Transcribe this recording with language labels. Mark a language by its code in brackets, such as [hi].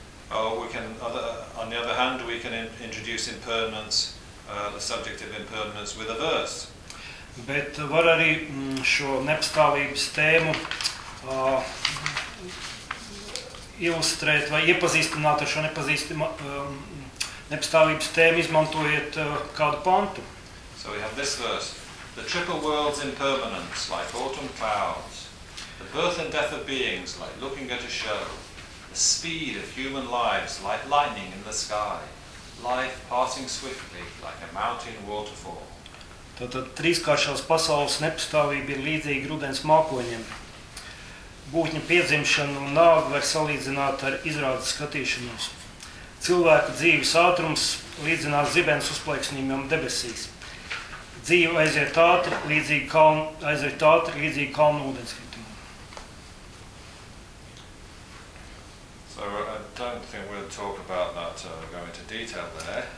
[en] On the other hand, we can introduce impermanence, the subject of impermanence with a verse. [lv] Bet var arī šo nepastāvības tēmu ilustrēt vai iepazīstināt ar šo nepastāvības tēmu, izmantojiet kādu pantu. [en] So we have this verse. The triple world's impermanence, like autumn clouds. The birth and death of beings, like looking at a show. The speed of human lives, like lightning in the sky. Life passing swiftly, like a mountain waterfall. [lv] Tātad trīskāršās pasaules nepastāvība ir līdzīga rudens mākoņiem. Būtņa piedzimšana un nāve var salīdzināt ar izrādes skatīšanos. Cilvēku dzīves ātrums līdzinās zibens uzplaiksnījumam debesīs. Dzīve aiziet ātri līdzīgi kalnu ūdenskritumam. [en] So I don't think we'll talk about that go into detail there.